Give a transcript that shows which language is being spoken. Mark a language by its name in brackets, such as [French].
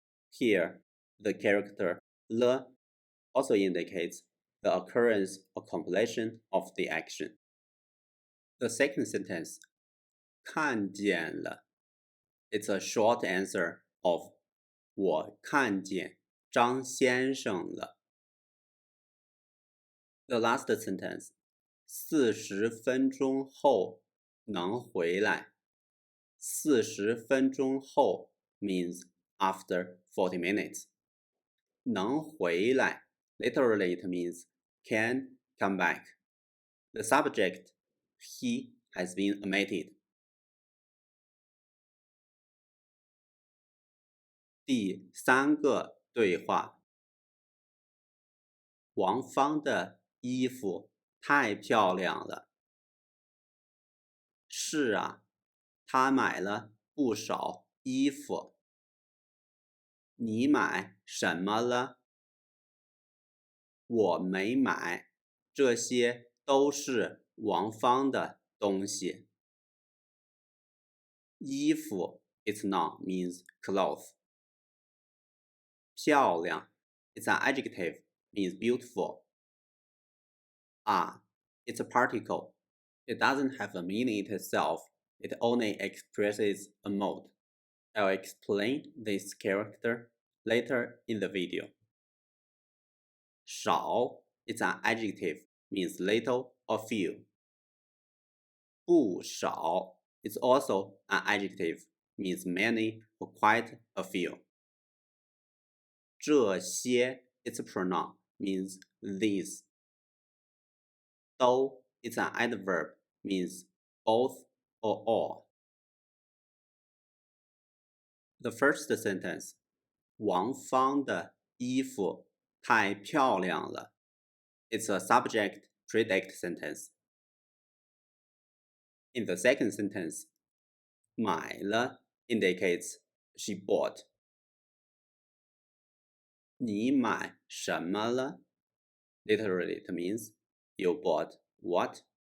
[English] Here, the character le also indicates the occurrence or completion of the action. The second sentence, [Chinese] 看见了, [English] it's a short answer of [Chinese] 我看见张先生了. [English] The last sentence, [Chinese] 40分钟后能回来. 40分钟后 [English] means after 40 minutes. 能回来 literally it means can come back. The subject, he, has been omitted. [Chinese] 第三个对话，王芳的衣服太漂亮了。是啊，她买了不少衣服。你买什么了？我没买，这些都是王芳的东西。 [English] 衣服 its noun means cloth. 漂亮 it's an adjective means beautiful. It's a particle. It doesn't have a meaning itself. It only expresses a mode. I'll explain this character later in the video. 少 it's an adjective means little or few. 不少 it's also an adjective means many or quite a few. 这些 it's a pronoun means these. 都 it's an adverb means both or all. The first sentence, [Chinese] 王芳的衣服太漂亮了. [English] It's a subject predict sentence. In the second sentence, 买了 indicates she bought. [Chinese] 你买什么了? [English] Literally, it means you bought what?